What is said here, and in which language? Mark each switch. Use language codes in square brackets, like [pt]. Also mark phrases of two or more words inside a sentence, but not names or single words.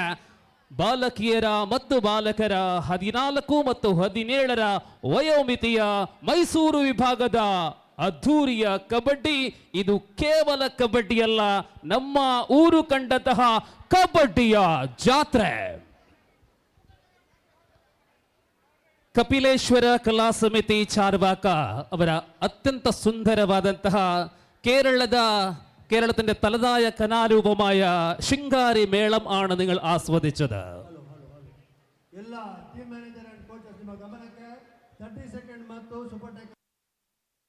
[kn] ಬಾಲಕಿಯರ ಮತ್ತು ಬಾಲಕರ 14 ಮತ್ತು 17ರ ವಯೋಮಿತಿಯ ಮೈಸೂರು ವಿಭಾಗದ ಅದ್ಧೂರಿಯ ಕಬಡ್ಡಿ. ಇದು ಕೇವಲ ಕಬಡ್ಡಿಯಲ್ಲ, ನಮ್ಮ ಊರು ಕಂಡಂತಹ ಕಬಡ್ಡಿಯ ಜಾತ್ರೆ. ಕಪಿಲೇಶ್ವರ ಕಲಾ ಸಮಿತಿ ಚಾರ್ವಾಕ ಅವರ ಅತ್ಯಂತ ಸುಂದರವಾದಂತಹ [ml] കേരളത്തിന്റെ തലതായ കലാരൂപമായ ശിങ്കാരി മേളം ആണ് നിങ്ങൾ ആസ്വദിച്ചത്. [kn] ಎಲ್ಲ [en] team manager and coaches [kn] ನಿಮ್ಮ ಗಮನಕ್ಕೆ 30 ಸೆಕೆಂಡ್ ಮತ್ತು ಸೂಪರ್